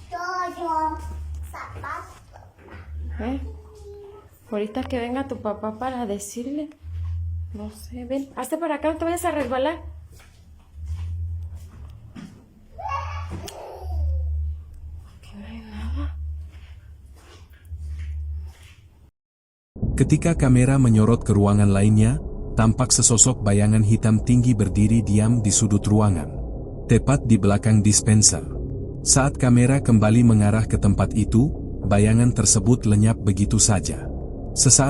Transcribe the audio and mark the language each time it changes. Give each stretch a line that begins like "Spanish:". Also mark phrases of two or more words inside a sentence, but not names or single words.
Spanish: Ahorita que venga tu papá para decirle. No sé, ven. Hazte para acá, no te vayas a resbalar. Aquí no hay nada.
Indonesian: Ketika kamera menyorot ke ruangan lainnya, tampak sesosok bayangan hitam tinggi berdiri diam di sudut ruangan, tepat di belakang dispenser. Saat kamera kembali mengarah ke tempat itu, bayangan tersebut lenyap begitu saja.